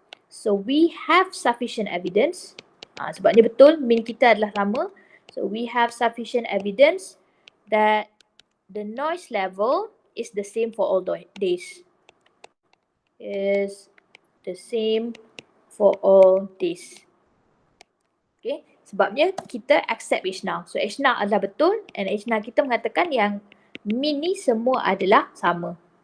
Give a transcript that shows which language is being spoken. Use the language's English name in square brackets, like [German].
[English] So we have sufficient evidence. [Malay] Sebabnya betul mean kita adalah sama. [English] So we have sufficient evidence that the noise level is the same for all days. Is the same for all days. Okay. [Malay] Sebabnya kita accept H0. So H0 adalah betul and H0 kita mengatakan yang mean ni semua adalah sama.